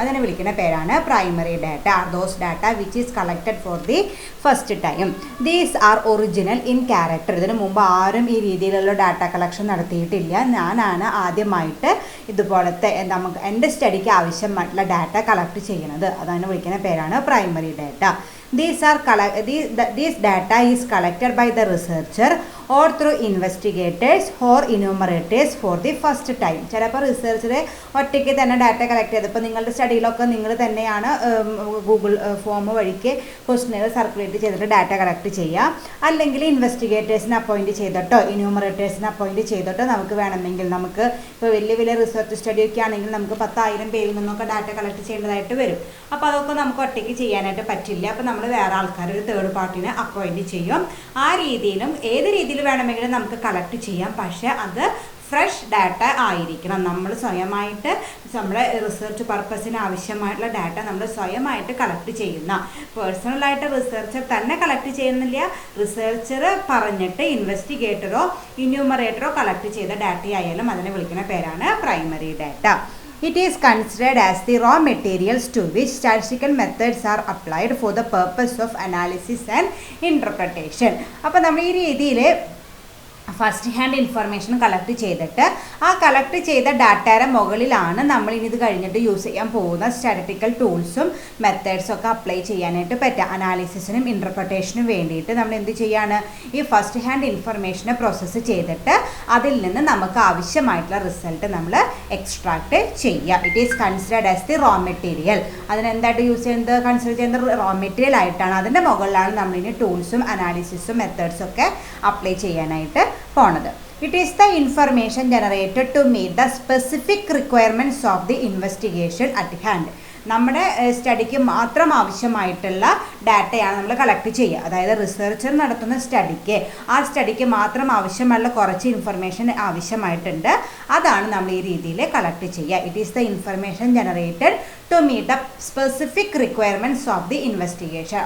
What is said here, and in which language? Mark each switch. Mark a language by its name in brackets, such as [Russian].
[Malayalam] അതിനെ വിളിക്കുന്ന പേരാണ് primary data. [English] Are those data which is collected for the first time. These are original in character. [Malayalam] ഇതിനു മുമ്പ് ആരും ഈ രീതിയിലുള്ള ഡാറ്റ കളക്ഷൻ നടത്തിയിട്ടില്ല. ഞാനാണ് ആദ്യമായിട്ട് ഇതുപോലത്തെ നമുക്ക് എൻ്റെ സ്റ്റഡിക്ക് ആവശ്യമായിട്ടുള്ള ഡാറ്റ കളക്ട് ചെയ്യുന്നത്. അതിനെ വിളിക്കുന്ന പേരാണ് primary data. [English] This data is collected by the researcher or through investigators or enumerators for the first time. [Malayalam] ചിലപ്പോൾ റിസർച്ചർ ഒറ്റയ്ക്ക് തന്നെ ഡാറ്റ കളക്ട് ചെയ്ത്, ഇപ്പോൾ നിങ്ങളുടെ സ്റ്റഡിയിലൊക്കെ നിങ്ങൾ തന്നെയാണ് ഗൂഗിൾ ഫോം വഴിക്ക് ക്വസ്റ്റ്യനുകൾ സർക്കുലേറ്റ് ചെയ്തിട്ട് ഡാറ്റ കളക്ട് ചെയ്യുക. അല്ലെങ്കിൽ ഇൻവെസ്റ്റിഗേറ്റേഴ്സിനെ അപ്പോയിൻറ്റ് ചെയ്തിട്ടോ എന്യൂമറേറ്റേഴ്സിനെ അപ്പോയിൻറ്റ് ചെയ്തിട്ടോ നമുക്ക് വേണമെങ്കിൽ, നമുക്ക് ഇപ്പോൾ വലിയ റിസർച്ച് സ്റ്റഡിയൊക്കെ ആണെങ്കിൽ നമുക്ക് 10,000 പേരിൽ നിന്നൊക്കെ ഡാറ്റ കളക്ട് ചെയ്യേണ്ടതായിട്ട് വരും. അപ്പോൾ അതൊക്കെ നമുക്ക് ഒറ്റയ്ക്ക് ചെയ്യാനായിട്ട് പറ്റില്ല. അപ്പോൾ നമ്മൾ വേറെ ആൾക്കാർ, ഒരു തേർഡ് പാർട്ടിനെ അപ്പോയിൻറ്റ് ചെയ്യും. ആ രീതിയിലും ഏത് രീതിയിൽ വേണമെങ്കിലും നമുക്ക് കളക്ട് ചെയ്യാം. പക്ഷേ അത് ഫ്രഷ് ഡാറ്റ ആയിരിക്കണം. നമ്മൾ സ്വയമായിട്ട് നമ്മുടെ റിസർച്ച് പർപ്പസിന് ആവശ്യമായിട്ടുള്ള ഡാറ്റ നമ്മൾ സ്വയമായിട്ട് കളക്ട് ചെയ്യുന്ന, പേഴ്സണലായിട്ട് റിസർച്ചർ തന്നെ കളക്ട് ചെയ്യുന്നില്ല, റിസർച്ചർ പറഞ്ഞിട്ട് ഇൻവെസ്റ്റിഗേറ്ററോ എന്യൂമറേറ്ററോ കളക്ട് ചെയ്ത ഡാറ്റ ആയാലും അതിനെ വിളിക്കുന്ന പേരാണ് primary data. [English] It is considered as the raw materials to which statistical methods are applied for the purpose of analysis and interpretation. [Malayalam] അപ്പോൾ നമ്മൾ ഈ രീതിയിൽ ഫസ്റ്റ് ഹാൻഡ് ഇൻഫർമേഷൻ കളക്ട് ചെയ്തിട്ട് ആ കളക്ട് ചെയ്ത ഡാറ്റയുടെ മുകളിലാണ് നമ്മൾ ഇനി ഇത് കഴിഞ്ഞിട്ട് യൂസ് ചെയ്യാൻ പോകുന്ന സ്റ്റാറ്റിസ്റ്റിക്കൽ ടൂൾസും മെത്തേഡ്സും ഒക്കെ അപ്ലൈ ചെയ്യാനായിട്ട് പറ്റുക. അനാലിസിസിനും ഇൻ്റർപ്രിട്ടേഷനും വേണ്ടിയിട്ട് നമ്മൾ എന്ത് ചെയ്യാണ്, ഈ ഫസ്റ്റ് ഹാൻഡ് ഇൻഫർമേഷനെ പ്രോസസ്സ് ചെയ്തിട്ട് അതിൽ നിന്ന് നമുക്ക് ആവശ്യമായിട്ടുള്ള റിസൾട്ട് നമ്മൾ എക്സ്ട്രാക്ട് ചെയ്യുക. [English] It is considered as the raw material. [Malayalam] അതിനെന്തായിട്ട് use ചെയ്യുന്നത്, കൺസിഡർ ചെയ്യുന്നത് റോ മെറ്റീരിയൽ ആയിട്ടാണ്. അതിൻ്റെ മുകളിലാണ് നമ്മളിനി ടൂൾസും അനാലിസിസും മെത്തേഡ്സും ഒക്കെ അപ്ലൈ ചെയ്യാനായിട്ട് പോണത്. [English] It is the information generated to meet the specific requirements of the investigation at hand. [Malayalam] നമ്മുടെ സ്റ്റഡിക്ക് മാത്രം ആവശ്യമായിട്ടുള്ള ഡാറ്റയാണ് നമ്മൾ കളക്ട് ചെയ്യുക. അതായത് റിസർച്ചർ നടത്തുന്ന സ്റ്റഡിക്ക്, ആ സ്റ്റഡിക്ക് മാത്രം ആവശ്യമുള്ള കുറച്ച് ഇൻഫർമേഷൻ ആവശ്യമായിട്ടുണ്ട്. അതാണ് നമ്മൾ ഈ രീതിയിൽ കളക്ട് ചെയ്യുക. [English] It is the information generated to meet the specific requirements of the investigation.